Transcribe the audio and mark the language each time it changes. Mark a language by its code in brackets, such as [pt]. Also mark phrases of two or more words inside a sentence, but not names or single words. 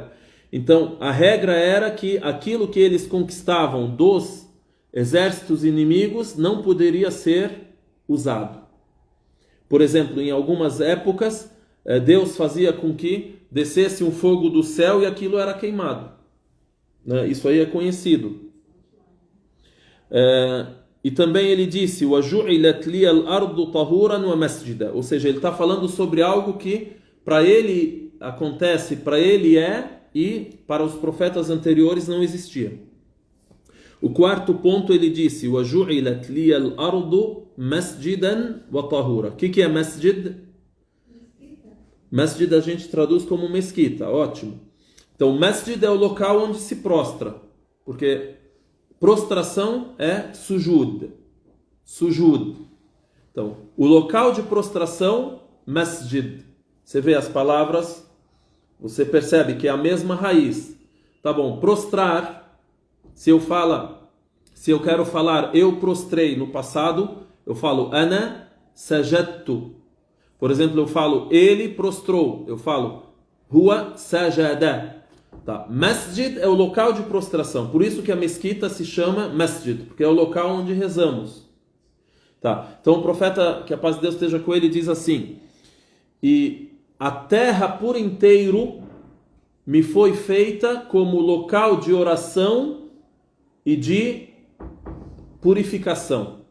[pt] Então, a regra era que aquilo que eles conquistavam dos exércitos inimigos não poderia ser usado. Por exemplo, em algumas épocas, Deus fazia com que descesse um fogo do céu e aquilo era queimado, né? Isso aí é conhecido. E também ele disse, [ar] وَجُعِلَتْ لِيَ الْأَرْضُ طَهُورًا وَمَسْجِدًا, [pt] ou seja, ele está falando sobre algo que para ele acontece, para ele e para os profetas anteriores não existia. O quarto ponto ele disse, [ar] وَجُعِلَتْ لِيَ الْأَرْضُ مَسْجِدًا وَطَهُورًا. [pt] O que é masjid? Masjid a gente traduz como mesquita, ótimo. Então, masjid é o local onde se prostra, porque prostração é sujud. Então, o local de prostração, masjid. Você vê as palavras, você percebe que é a mesma raiz. Tá bom, prostrar, se eu quero falar eu prostrei no passado, eu falo [ar] أنا سجدت. [pt] Por exemplo, eu falo ele prostrou, eu falo [ar] هو سجد. [pt] Tá. Masjid é o local de prostração, por isso que a mesquita se chama masjid, porque é o local onde rezamos. Tá. Então o profeta, que a paz de Deus esteja com ele, diz assim, e a terra por inteiro me foi feita como local de oração e de purificação.